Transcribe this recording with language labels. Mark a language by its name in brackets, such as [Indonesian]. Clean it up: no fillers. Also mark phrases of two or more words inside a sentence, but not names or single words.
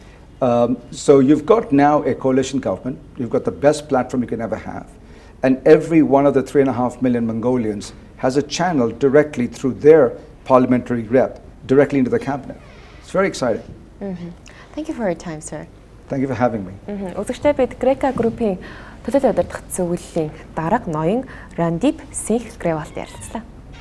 [English] So you've got now a coalition government. You've got the best platform you can ever have. And every one of the 3.5 million Mongolians has a channel directly through their parliamentary rep, directly into the cabinet. It's very exciting. Thank you for your time, sir. Thank you for having me. [Mongolian] Үзэгчдээ бид Greca Group-ийн төдийд удирдах зөвлөлийн дарга ноён Randeep Singh Grewalтай ярилцлаа.